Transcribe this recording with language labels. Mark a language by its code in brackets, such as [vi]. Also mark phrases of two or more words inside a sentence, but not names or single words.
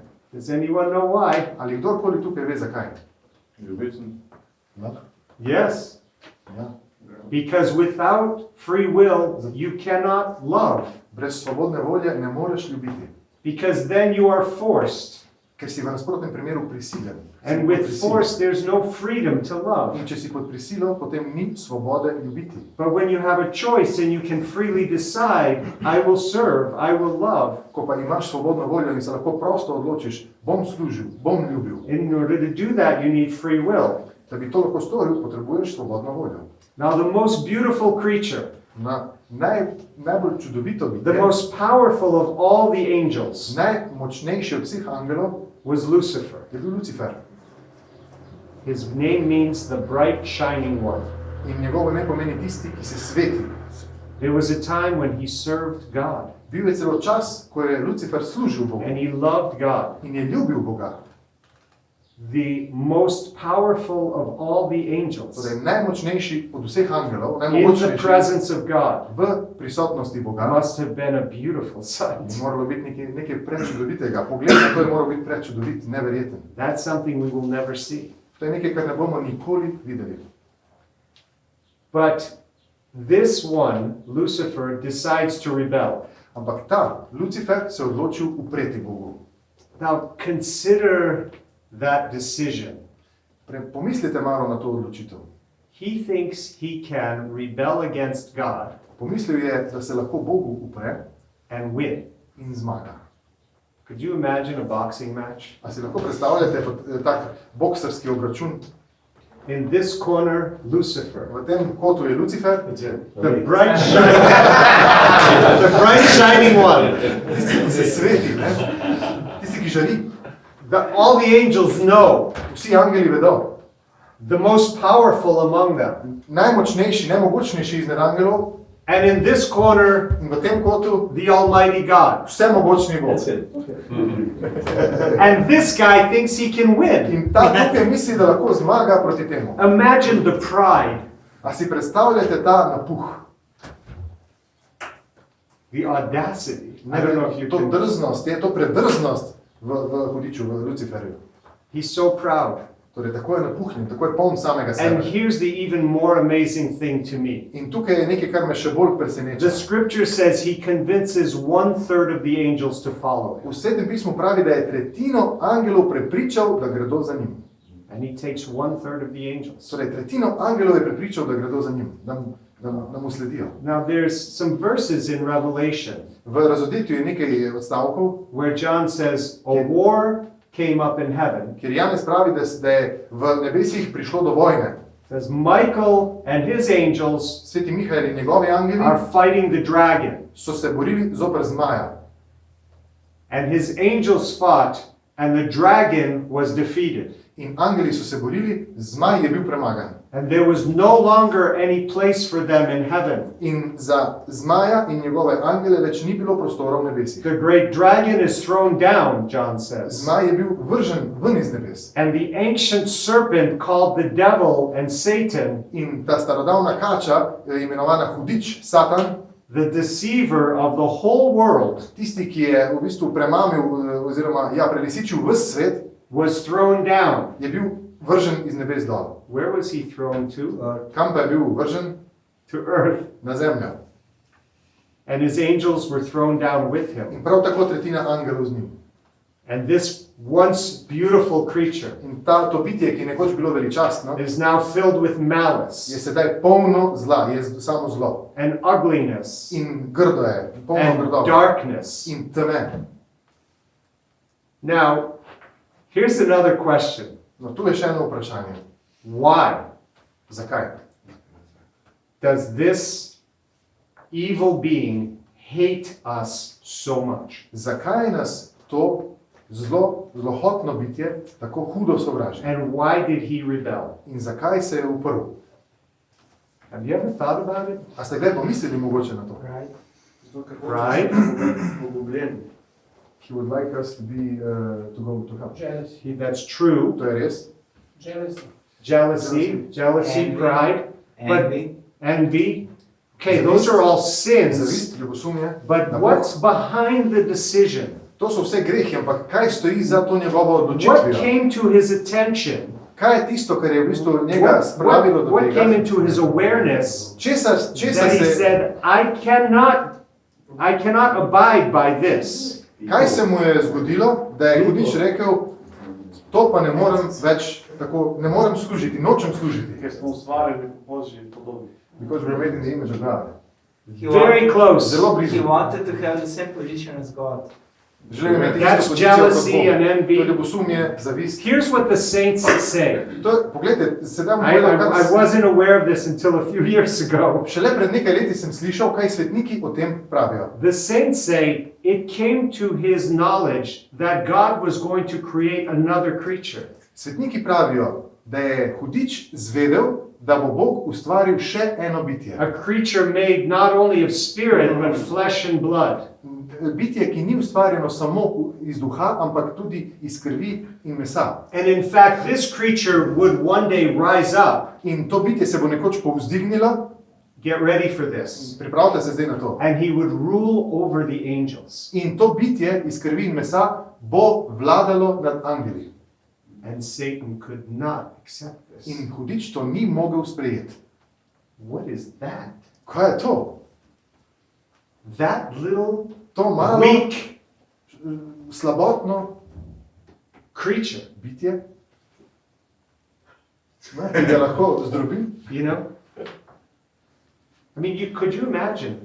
[en] Does anyone know why? [sl] Ali kdorkoli tukaj ve zakaj? Ljubezen. Ja. [en] Yes. [sl] Ja. [en] Because without free will, you cannot love. [sl] Brez svobodne volje ne moreš ljubiti. [en] Because then you are forced. [sl] Ker si v nasprotnem primeru prisiljen. [en] And with force, there's no freedom to love. [sl] In če si pod prisilo, potem ni svobode ljubiti. [en] But when you have a choice and you can freely decide, I will serve, I will love. [sl] Ko pa imaš svobodno voljo in se lahko prosto odločiš, bom služil, bom ljubil. [en] In order to do that, you need free will. [sl] Da bi to lahko storil, potrebuješ svobodno voljo. [en] Now, the most beautiful creature, [sl] Najbolj čudovito bitje, [en] the most powerful of all the angels, [sl] najmočnejši od vseh angelov, [en] was Lucifer. [sl] je bil Lucifer. [en] His name means the bright shining one. [sl] In njegovo ime pomeni tisti, ki se sveti. [en] There was a time when he served God. [sl] Bil je celo čas, ko je Lucifer služil Bogu. [en] And he loved God. [sl] In je ljubil Boga. [en] The most powerful of all the angels, [sl] Torej najmočnejši od vseh angelov, [en] in the presence of God, [sl] v prisotnosti Boga, [en] must have been a beautiful sight. [sl] je moralo biti nekaj prečudovitega. Pogled na to je moral biti prečudovit, neverjeten. [en] That's something we will never see. [sl] To je nekaj, kar ne bomo nikoli videli. [en] But this one, Lucifer, decides to rebel. [sl] Ampak ta Lucifer se odločil upreti Bogu. [en] Now consider that decision. [sl] Pomislite malo na to odločitev. [en] He thinks he can rebel against God [sl] Pomislil je, da se lahko Bogu upre [en] and win. [sl] in zmaga. [en] Could you imagine a boxing match? [sl] A si lahko predstavljate tak boksarski obračun? [en] In this corner, Lucifer, [sl] V tem kotu je Lucifer, [en] the bright shining one. [sl] tisti, ki se sveti, ne? Tisti, ki žari. [en] All the angels know, [sl] Vsi angeli vedo. [en] the most powerful among them. [sl] Najmočnejši, najmogočnejši izmed angelov, [en] And in this corner, [sl] in v tem kotu [en] the Almighty God. [sl] vsemogočni Bog. [en] And this guy thinks he can win. [sl] In ta tukaj misli, da lahko zmaga proti temu. [en] Imagine the pride, [sl] A si predstavljate ta napuh, [en] the audacity. I don't know if you [sl] to [en] can. [sl] drznost, to predrznost v hudiču, v Luciferju. [en] He's so proud. [sl] Torej, tako je napuhnjen, tako je poln samega [en] And [sl] sebe. [en] here's the even more amazing thing to me. [sl] In tukaj je nekaj, kar me še bolj [en] The [sl] preseneča. [en] scripture says he convinces 1/3 of the angels to follow him. [sl] V Svetem pismu pravi, da je tretjino angelov prepričal, da gredo za njim. [en] And he takes 1/3 of the angels. [sl] Torej, tretjino angelov je prepričal, da gredo za njim, da mu sledijo. [en] Now there's some verses in Revelation [sl] V Razodetju je nekaj odstavkov, [en] where John says a war came up in heaven. [sl] kjer Janez pravi, da je v nebesih prišlo do vojne. [en] Says Michael and his angels [sl] Sveti Mihael in njegovi angeli [en] are fighting the dragon. [sl] so se borili zoper zmaja. [en] And his angels fought and the dragon was defeated. [sl] In angeli so se borili, zmaj je bil premagan. [en] And there was no longer any place for them in heaven. [sl] In za zmaja in njegove angele več ni bilo prostora v nebesih. [en] The great dragon is thrown down, John says. [sl] Zmaj je bil vržen ven iz nebes. [en] And the ancient serpent called the devil and Satan, [sl] In ta starodavna kača, imenovana hudič, Satan, [en] the deceiver of the whole world, [sl] tisti, ki je v bistvu premamil oziroma prelisičil ves svet, [en] was thrown down. [sl] je bil vržen iz nebes dol. [en] Where was he thrown to? [sl] Kam pa je bil vržen? [en] To earth. [sl] Na zemljo. [en] And his angels were thrown down with him. [sl] In prav tako tretjina angelov z njim. [en] And this once beautiful creature [sl] In to bitje, ki je nekoč bilo veličastno, [en] is now filled with [sl] je [en] malice [sl] sedaj polno zla, je samo zlo. [en] and ugliness [sl] In grdo je, polno [en] and [sl] grdo. [en] darkness. [sl] In teme. [en] Now, here's another question. [sl] No, tu je še eno vprašanje. [en] Why [sl] Zakaj? [en] does this evil being hate us so much? [sl] Zakaj nas to zlohotno bitje tako hudo sovraži? [en] And why did he rebel? [sl] In zakaj se je uprl? [en] Have you ever thought about it? [sl] A ste kdaj pomislili mogoče na to? [en] Right? He would like us to be to go to hell. That's true. [sl] To je res. [en] Jealousy, Envy. pride, Envy. envy. Okay, those are all sins. [sl] Zavist, ljubosumje. [en] But what's behind the decision? [sl] To so vse grehi, ampak kaj stoji za to njegovo [en] What [sl] odločitvijo? [en] came to his attention? [sl] Kaj je tisto, kar je v bistvu njega spravilo do [en] What came [sl] tega? [en] into his awareness [sl] Česa [en] that he [sl] se, [en] said, I cannot abide by this. [sl] kaj se mu je zgodilo, da je hudič rekel, to pa ne morem več, tako, ne morem služiti, nočem služiti. Ker smo ustvarjeni po Božji podobi. [en] Because we're made in the image of God. Very close. [sl] Zelo [en] He [sl] blizu. [en] wanted to have the same position as God. [sl] Želim imeti [en] That's [sl] isto pozicijo kot [en] jealousy and [sl] Bog. [en] envy. [sl] To je ljubosumje, zavist. [en] Here's what the saints say. [sl] To je, poglejte, sedaj bom [en] I [sl] povedal, [en] wasn't aware of this until a few years ago. [sl] šele pred nekaj leti sem slišal, kaj svetniki o tem pravijo. [en] The saints say it came to his knowledge that God was going to create another creature. [sl] Svetniki pravijo, da je hudič zvedel, da bo Bog ustvaril še eno bitje. [en] A creature made not only of spirit, but flesh and blood. [sl] Bitje, ki ni ustvarjeno samo iz duha, ampak tudi iz krvi in mesa. [en] And in fact, this creature would one day rise up. [sl] In to bitje se bo nekoč povzdignilo, [en] Get ready for this. [sl] pripravite se zdaj na to. [en] And he would rule over the angels. [sl] In to bitje iz krvi in mesa bo vladalo nad angeli. [en] And Satan could not accept this. [sl] In hudič to ni mogel sprejeti. [en] What is that? [sl] Kaj je to? [en] That little [sl] To malo [en] weak [sl] slabotno [en] creature, [sl] bitje, ki ga lahko zdrobi. [en] you know? I mean, could you imagine?